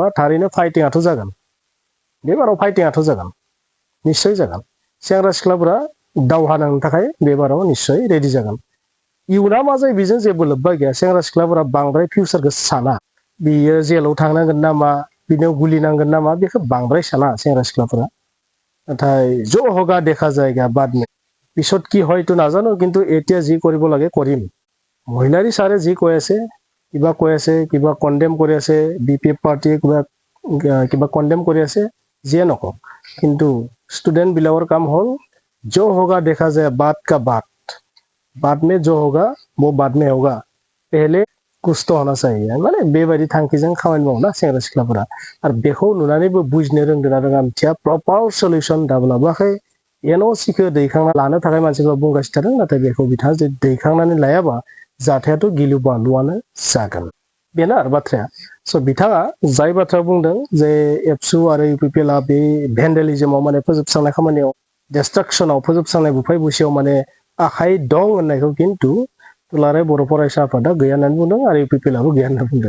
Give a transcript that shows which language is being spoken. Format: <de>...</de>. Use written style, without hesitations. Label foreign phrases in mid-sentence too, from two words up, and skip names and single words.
<brx>थारैनो फाइटिंआथ' जागोन बे बाराव फाइटिंआथ' जागोन निश्चय जागोन सेंग्रा सिख्लाफोरा दावहा नांनो थाखाय बे बाराव निश्चय रेडि जागोन इयुना मा जायो बेजों जेबो लोब्बा गैया सेंग्रा सिख्लाफोरा बांद्राय फिउचारखौ साना बियो जेलाव थांनांगोन नामा बिनियाव गुलि नांगोन नामा बेखौ बांद्राय साना सेंग्रा सिख्लाफोरा नाथाय</brx> <hi>जो होगा देखा जाएगा बाद में</hi> <as>পিছত কি হয়তো নাজানো কিন্তু এতিয়া যি কৰিব লাগে কৰিম মহিলাৰী সাৰে যি কৈ আছে কিবা কন্ডেম কৰি আছে BPF পাৰ্টিয়ে কিবা কন্ডেম কৰি আছে যিয়ে নকওক কিন্তু স্টুডেন্ট বিলাকৰ কাম হল</as> <hi>जो होगा देखा जाए बात का बाद में जो होगा वो बाद में होगा पहले कुछ तो होना चाहिए</hi> <brx>माने बेबायदि थांखिजों खामानि मावना सेंग्रा सिख्लाफोरा आरो बेखौ नुनानैबो बुजिनो रोंदोंना रोङा मिथिया</brx> <en>proper solution</en> <brx>दाबो लाबोआखै NOC खौ दैखांना लानो थाखाय मानसिफ्रा बुंगासिनो थादों नाथाय बेखौ बिथाङा जुदि दैखांनानै लायाबा जाथायाथ' गिलु बालुआनो जागोन बेनो आरो बाथ्राया स' बिथाङा जाय बाथ्रा बुंदों जे एबसु आरो UPPL आ बे भेन्डेलिजमाव माने फोजोबस्रांनाय खामानियाव डिस्ट्राक्शनाव फोजोबस्रांनाय बुफाय बुसियाव माने आखाइ दं होननायखौ खिन्थु दुलाराय बर' फरायसा आफादा गैया होननानै बुंदों आरो UPPL आबो गैया होनना बुंदों</brx>